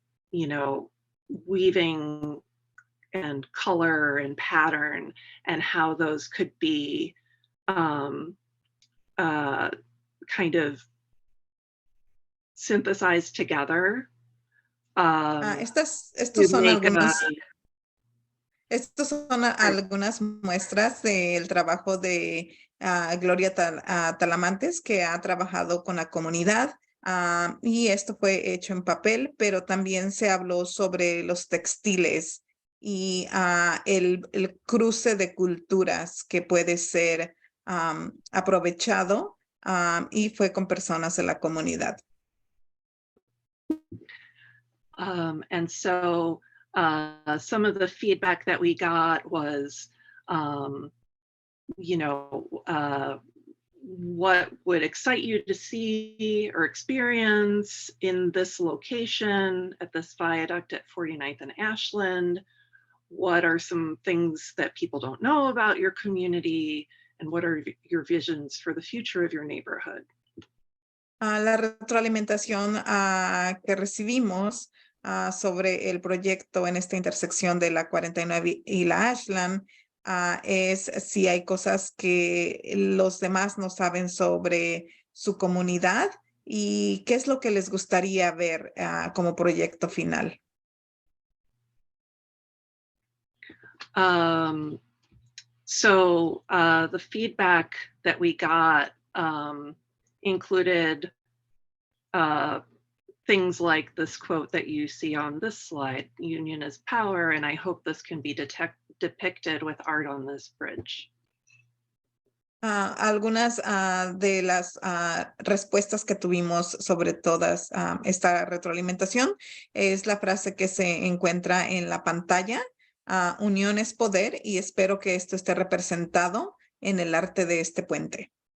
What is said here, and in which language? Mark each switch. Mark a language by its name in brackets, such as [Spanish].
[English] you know, weaving and color and pattern and how those could be kind of synthesized together. [Spanish] Estos [English] to [Spanish] son [English] make [Spanish] estos son algunas muestras del trabajo de Gloria Talamantes, que ha trabajado con la comunidad. Y esto fue hecho en papel, pero también se habló sobre los textiles y el cruce de culturas que puede ser aprovechado y fue con personas de la comunidad. [English] And so some of the feedback that we got was, you know, what would excite you to see or experience in this location at this viaduct at 49th and Ashland? What are some things that people don't know about your community? And what are your visions for the future of your neighborhood? [Spanish] La retroalimentación que recibimos sobre el proyecto en esta intersección de la 49 y la Ashland es si hay cosas que los demás no saben sobre su comunidad y qué es lo que les gustaría ver como proyecto final. [English] So the feedback that we got included things like this quote that you see on this slide, "Union is power," and I hope this can be depicted with art on this bridge. [Spanish] Algunas de las respuestas que tuvimos sobre todas esta retroalimentación es la frase que se encuentra en la pantalla, unión es poder, y espero que esto esté representado en el arte de este puente.